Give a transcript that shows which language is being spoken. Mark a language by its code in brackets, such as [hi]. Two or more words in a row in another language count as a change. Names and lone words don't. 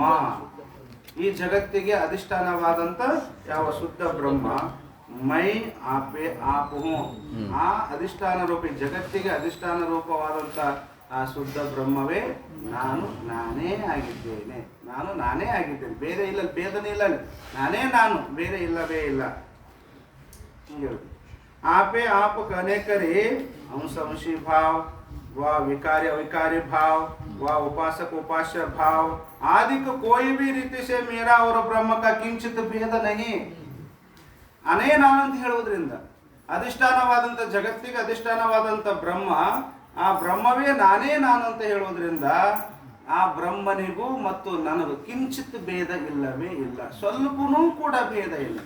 [kn] ಈ ಜಗತ್ತಿಗೆ ಅಧಿಷ್ಠಾನವಾದಂತ ಯಾವ ಶುದ್ಧ ಬ್ರಹ್ಮ, [hi] मैं आपे आपु, [kn] ಆ ಅಧಿಷ್ಠಾನ ರೂಪ, ಈ ಜಗತ್ತಿಗೆ ಅಧಿಷ್ಠಾನ ರೂಪವಾದಂತ ಆ ಶುದ್ಧ ಬ್ರಹ್ಮವೇ ನಾನೇ ಆಗಿದ್ದೇನೆ. ನಾನೇ ಆಗಿದ್ದೇನೆ, ಬೇರೆ ಇಲ್ಲ, ಭೇದನೇ ಇಲ್ಲ, ನಾನೇ ನಾನು, ಬೇರೆ ಇಲ್ಲವೇ ಇಲ್ಲ. [hi] आपे आप कहने करे अंश अंशी भाव व विकारी अविकारी भाव व उपासक उपास्य भाव आदि को कोई भी रीति से मेरा और ब्रह्म का किंचित भेद नहीं. [kn] ಅನೇ ನಾನು ಅಂತ ಹೇಳುವುದರಿಂದ ಅಧಿಷ್ಠಾನವಾದಂಥ ಜಗತ್ತಿಗೆ ಅಧಿಷ್ಠಾನವಾದಂಥ ಬ್ರಹ್ಮ, ಆ ಬ್ರಹ್ಮವೇ ನಾನೇ ನಾನು ಅಂತ ಹೇಳುವುದರಿಂದ ಆ ಬ್ರಹ್ಮನಿಗೂ ಮತ್ತು ನನಗೂ ಕಿಂಚಿತ್ ಭೇದ ಇಲ್ಲವೇ ಇಲ್ಲ, ಸ್ವಲ್ಪನೂ ಕೂಡ ಭೇದ ಇಲ್ಲ.